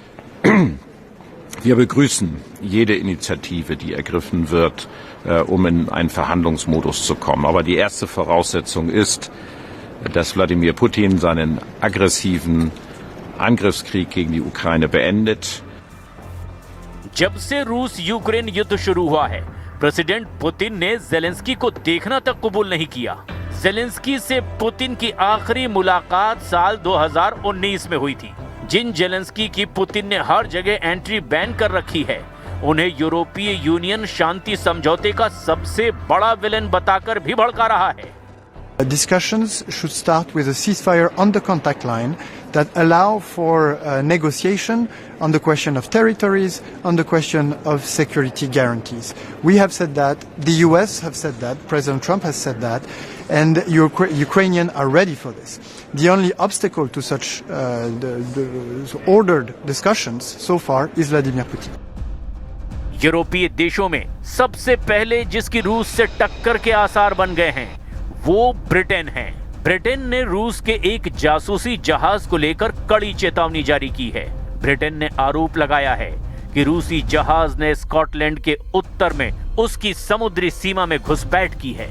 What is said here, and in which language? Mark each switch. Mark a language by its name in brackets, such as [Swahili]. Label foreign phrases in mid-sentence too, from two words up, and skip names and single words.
[German] Wir begrüßen jede Initiative, die ergriffen wird, um in einen Verhandlungsmodus zu kommen. Aber die erste Voraussetzung ist, dass Wladimir Putin seinen aggressiven Angriffskrieg gegen die Ukraine beendet. [Hindi] जब से रूस यूक्रेन युद्ध शुरू हुआ है, प्रेसिडेंट पुतिन ने ज़ेलेंस्की को देखना तक कबूल नहीं किया। ज़ेलेंस्की से पुतिन की आखिरी मुलाकात साल 2019 में हुई थी। जिन ज़ेलेंस्की की पुतिन ने हर जगह [English] entry ban [Hindi] कर रखी है, उन्हें यूरोपीय यूनियन शांति समझौते का सबसे बड़ा विलेन बताकर भी भड़का रहा है। [English] Discussions should start with a ceasefire on the contact line that allow for negotiation on the question of territories, on the question of security guarantees. We have said that, the US have said that, President Trump has said that, and Ukrainians are ready for this. The only obstacle to such the ordered discussions so far is Vladimir Putin. [Hindi] यूरोपीय देशों में सबसे पहले जिसकी रूस से टक्कर के आसार बन गए हैं वो ब्रिटेन है। ब्रिटेन ने रूस के एक जासूसी जहाज को लेकर कड़ी चेतावनी जारी की है। ब्रिटेन ने आरोप लगाया है कि रूसी जहाज ने स्कॉटलैंड के उत्तर में उसकी समुद्री सीमा में घुसपैठ की है।